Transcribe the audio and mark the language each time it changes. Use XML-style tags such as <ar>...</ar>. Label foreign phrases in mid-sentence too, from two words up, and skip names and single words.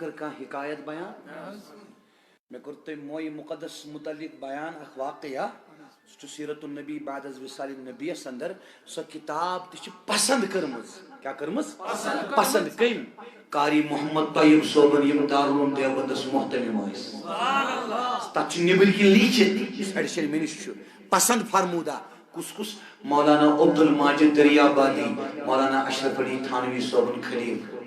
<ks>کر کانٛہہ حکایت بیان مے کور تۄہہِ موئے مقدس متعلق بیان اکھ واقعہ سُہ چھُ سیرت النبی بعد از وصال النبی اندر سۄ کتاب تہِ چھِ پسند کٔرمٕژ کیاہ کٔرمٕژ پسند کٔمۍ قاری محمد طیب صوبن یم دارالعلوم دیوبندس محتمم ٲسۍ تتھ چھُ نیبٕرۍ کِنۍ لیٖکھِتھ ایڈیشن مےٚ نِش چھُ پسند فرموٗدہ کُس مولانا عبد الماجد دریابادی مولانا اشرف علی تھانوی صوبن خلیل</ks>